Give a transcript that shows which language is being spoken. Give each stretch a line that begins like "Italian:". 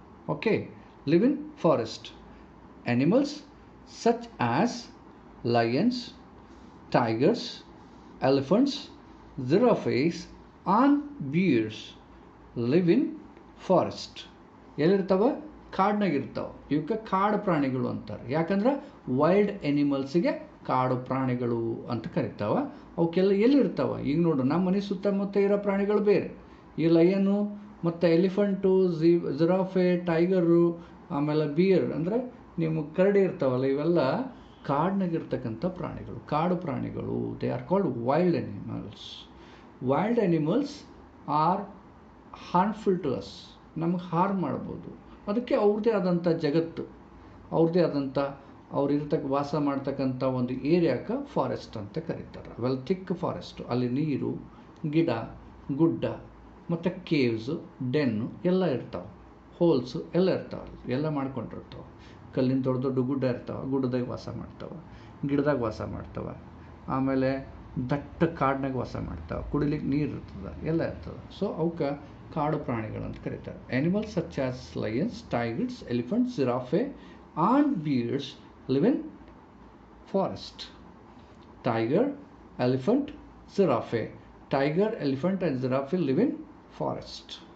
English: Okay, live in forest. Animals such as lions, tigers, elephants, giraffes and bears live in forest.
Kannada: ಎಲ್ಲಿರ್ತಾವ? ಕಾಡಿನಾಗಿರ್ತಾವೆ. ಇವಕ್ಕೆ ಕಾಡು ಪ್ರಾಣಿಗಳು ಅಂತಾರೆ. ಯಾಕಂದ್ರೆ wild ಎನಿಮಲ್ಸಿಗೆ ಕಾಡು ಪ್ರಾಣಿಗಳು ಅಂತ ಕರಿತಾವ. ಅವಕ್ಕೆಲ್ಲ ಎಲ್ಲಿರ್ತಾವ? ಈಗ ನೋಡು, ನಮ್ಮ ಮನೆ ಸುತ್ತಮುತ್ತ ಇರೋ ಪ್ರಾಣಿಗಳು ಬೇರೆ. ಈ ಲಯನು ಮತ್ತು ಎಲಿಫೆಂಟು, ಜಿರಾಫೆ, ಟೈಗರು, ಆಮೇಲೆ ಬಿಯರ್ ಅಂದರೆ ನಿಮ್ಮ ಕರಡಿ ಇರ್ತಾವಲ್ಲ, ಇವೆಲ್ಲ ಕಾಡಿನಾಗಿರ್ತಕ್ಕಂಥ ಪ್ರಾಣಿಗಳು, ಕಾಡು ಪ್ರಾಣಿಗಳು.
English: They are called wild animals. Wild animals are harmful to us.
Kannada: ನಮಗೆ ಹಾರ್ಮ್ ಮಾಡ್ಬೋದು. ಅದಕ್ಕೆ ಅವ್ರದ್ದೇ ಆದಂಥ ಜಗತ್ತು, ಅವ್ರದ್ದೇ ಆದಂಥ ವಾಸ ಮಾಡ್ತಕ್ಕಂಥ ಒಂದು ಏರಿಯಾಕ್ಕೆ ಫಾರೆಸ್ಟ್ ಅಂತ ಕರೀತಾರೆ. Thick forest. ಅಲ್ಲಿ ನೀರು, ಗಿಡ, ಗುಡ್ಡ ಮತ್ತು ಕೇವ್ಸು, ಡೆನ್ನು ಎಲ್ಲ ಇರ್ತಾವೆ. ಹೋಲ್ಸು ಎಲ್ಲ ಇರ್ತಾವೆ, ಎಲ್ಲ ಮಾಡ್ಕೊಂಡಿರ್ತಾವೆ. ಕಲ್ಲಿನ ದೊಡ್ಡ ದೊಡ್ಡ ಗುಡ್ಡ ಇರ್ತಾವೆ, ಗುಡ್ಡದಾಗ ವಾಸ ಮಾಡ್ತಾವೆ, ಗಿಡದಾಗ ವಾಸ ಮಾಡ್ತಾವೆ. ಆಮೇಲೆ ದಟ್ಟ ಕಾಡಿನಾಗ ವಾಸ ಮಾಡ್ತಾವೆ, ಕುಡಿಲಿಕ್ಕೆ ನೀರು ಇರ್ತದೆ, ಎಲ್ಲ ಇರ್ತದೆ. ಸೊ ಅವಕ್ಕೆ ಕಾಡು ಪ್ರಾಣಿಗಳು ಅಂತ ಕರೀತಾರೆ.
English: Animals such as lions, tigers, elephants, giraffe and bears live in forest. Tiger, elephant, giraffe. Tiger, elephant and giraffe live in forest.